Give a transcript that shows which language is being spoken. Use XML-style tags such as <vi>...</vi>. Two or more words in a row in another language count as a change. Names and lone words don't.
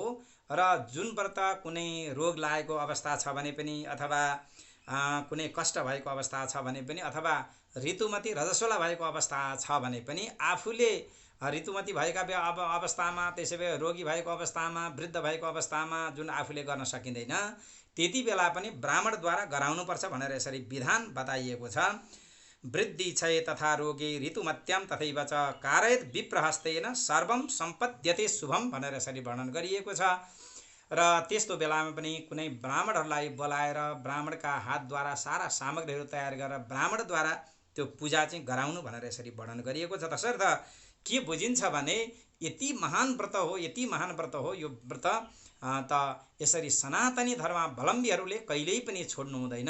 <ne>र जुन व्रत कुनै रोग लागेको अवस्था छ भने पनि, अथवा कुनै कष्ट भएको अवस्था छ भने पनि, अथवा ऋतुमती रजस्वला भएको अवस्था छ भने पनि, आफूले ऋतुमती भएका अवस्थामा, त्यसैले रोगी भएको अवस्थामा, वृद्ध भएको अवस्थामा जुन आफूले गर्न सकिँदैन त्यति बेला पनि ब्राह्मणद्वारा गराउनुपर्छ भनेर यसरी विधान बताइएको छ।</ne> <sa>वृद्धि क्षय तथा रोगे ऋतुमत्याम तथैव च कारयेत विप्रहस्तेन सर्वं सम्पद्यते शुभम</sa> <ne>भनेर यसरी वर्णन गरिएको छ। र त्यस्तो बेलामा पनि कुनै ब्राह्मणहरूलाई बोलाएर ब्राह्मणका हातद्वारा सारा सामग्रीहरू तयार गरेर ब्राह्मणद्वारा त्यो पूजा चाहिँ गराउनु भनेर यसरी वर्णन गरिएको छ। तसर्थ के बुझिन्छ भने यति महान व्रत हो, यति महान व्रत हो यो व्रत त यसरी सनातनी धर्मावलम्बीहरूले कहिल्यै पनि छोड्नु हुँदैन।</ne>